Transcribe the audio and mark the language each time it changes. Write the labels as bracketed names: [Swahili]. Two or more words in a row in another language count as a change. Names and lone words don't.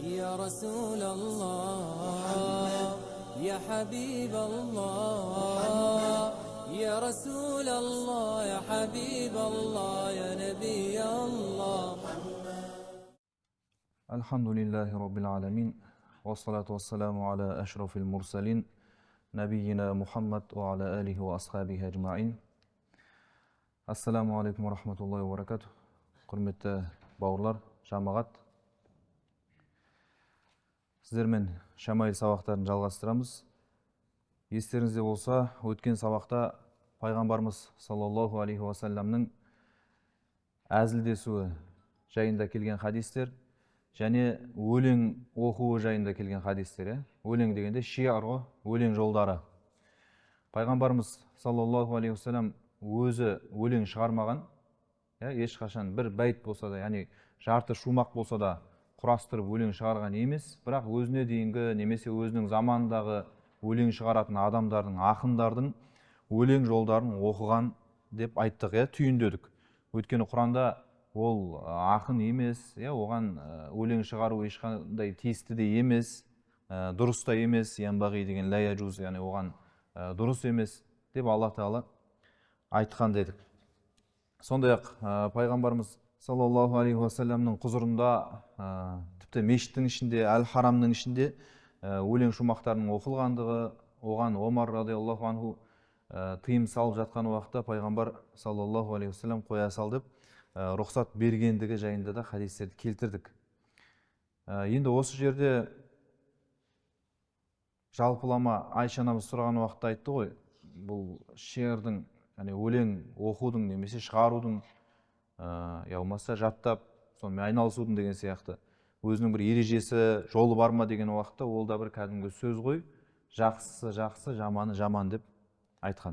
[Arabic] رسول الله يا حبيب الله يا رسول الله يا حبيب الله يا نبي الله. الحمد لله رب العالمين والصلاة والسلام على أشرف المرسلين نبينا محمد وعلى آله وأصحابه أجمعين. السلام عليكم ورحمة الله وبركاته. [Kazakh] Құрметті бауырлар, жамағат. Сіздермен шамаил сабақтарын жалғастырамыз. Естеріңізде болса, өткен сабақта пайғамбарымыз [Arabic] صلى الله عليه وسلم [Kazakh] әзілдесуі жайында келген хадистер және өлең оқуы жайында келген хадистер. Өлең дегенде шиар ғой, өлең жолдары. Пайғамбарымыз [Arabic] صلى الله عليه وسلم [Kazakh] өзі өлең шығармаған, ешқашан бір бәйт болса да, яғни жарты шумақ болса да құрастырып өлең шығарған емес, бірақ өзіне дейінгі немесе өзінің заманындағы өлең шығаратын адамдардың, ақындардың өлең жолдарын оқыған деп айттық, түйіндедік. Өйткені Құранда ол ақын емес, оған өлең шығару ешқандай тиісті де емес, дұрыс та емес, янбағи деген [Arabic] لا يجوز, [Kazakh] яғни оған дұрыс емес деп Алла Тағала айтқан дедік. Сондай-ақ пайғамбарымыз [Arabic] صلى الله عليه وسلم [Kazakh] құзырында, тіпті мешіттің ішінде, әл-харамның ішінде өлең шумақтарының оқылғандығы, оған Омар [Arabic] رضي الله عنه [Kazakh] тыйым салып жатқан уақытта пайғамбар [Arabic] صلى الله عليه وسلم [Kazakh] қоя сал деп рұқсат бергендігі жайында да хадистерді келтірдік. Енді осы жерде жалпылама Айша анамыз сұраған уақытта айтты ғой, бұл шиырдың, яғни өлең оқудың немесе шығарудың, болмаса жаттап сонымен айналысудың деген сияқты өзінің бір ережесі, жолы бар ма деген уақытта ол да бір кәдімгі сөз ғой, жақсысы жақсы, жаманы жаман деп айтқан.